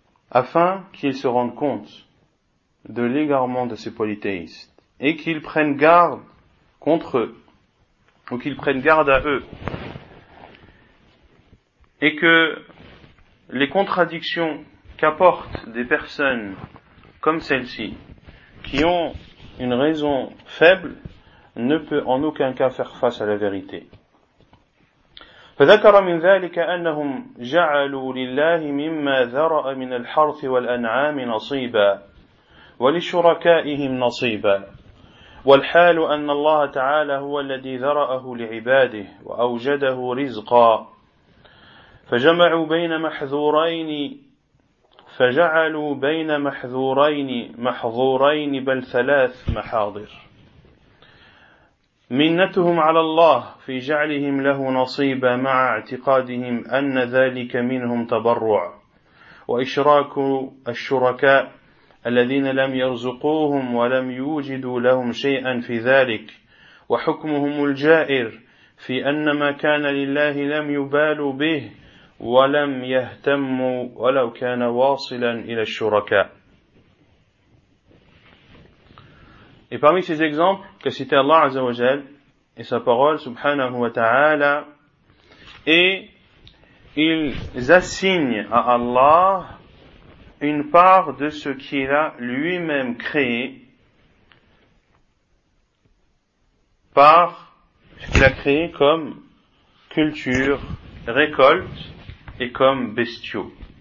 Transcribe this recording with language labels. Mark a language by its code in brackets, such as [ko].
[fr] afin qu'ils se rendent compte de l'égarement de ces polythéistes et qu'ils prennent garde contre eux ou qu'ils prennent garde à eux et que les contradictions qu'apportent des personnes comme celle-ci qui ont une raison faible ne peut en aucun cas faire face à la vérité. [ar] فذكر من ذلك أنهم جعلوا لله مما ذرأ من الحرث والأنعام نصيبا ولشركائهم نصيبا والحال أن الله تعالى هو الذي ذرأه لعباده وأوجده رزقا فجمعوا بين محذورين فجعلوا بين محذورين محظورين بل ثلاث محاضر منتهم على الله في جعلهم له نصيبا مع اعتقادهم أن ذلك منهم تبرع وإشراك الشركاء الذين لم يرزقوهم ولم يوجدوا لهم شيئا في ذلك وحكمهم الجائر في أن ما كان لله لم يبالوا به ولم يهتموا ولو كان واصلا إلى الشركاء. [fr] Et parmi ces exemples que citait Allah Azza wa Jal et sa parole subhanahu wa ta'ala, et ils assignent à Allah une part de ce qu'il a lui-même créé par ce qu'il a créé comme culture, récolte et comme bestiaux.